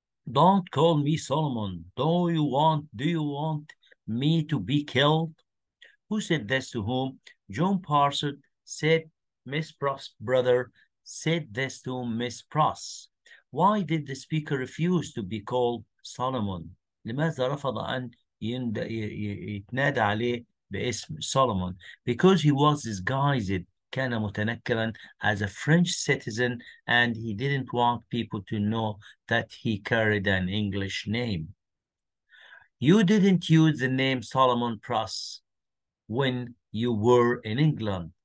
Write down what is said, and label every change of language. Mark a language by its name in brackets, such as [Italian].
[English] Don't call me Solomon. Do you want me to be killed? Who said this to whom? John Parsons said Miss Pross' brother said this to Miss Pross. Why did the speaker refuse to be called Solomon? [Arabic] لماذا رفض أن يتنادى عليه باسم Solomon? [English] Because he was disguised, [Arabic] كان متنكرا, [English] as a French citizen, and he didn't want people to know that he carried an English name. You didn't use the name Solomon Pross when you were in England.